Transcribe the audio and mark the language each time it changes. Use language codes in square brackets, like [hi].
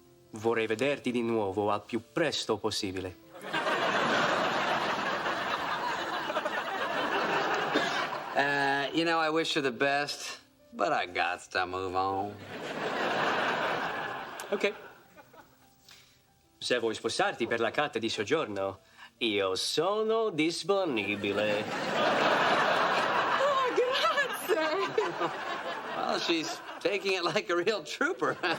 [it] Vorrei vederti di nuovo al più presto possibile. [en] I wish her the best, but I got to move on. Ok. [it] Se vuoi sposarti per la carta di soggiorno, io sono disponibile. Oh, grazie! [en] Well, she's taking it like a real trooper.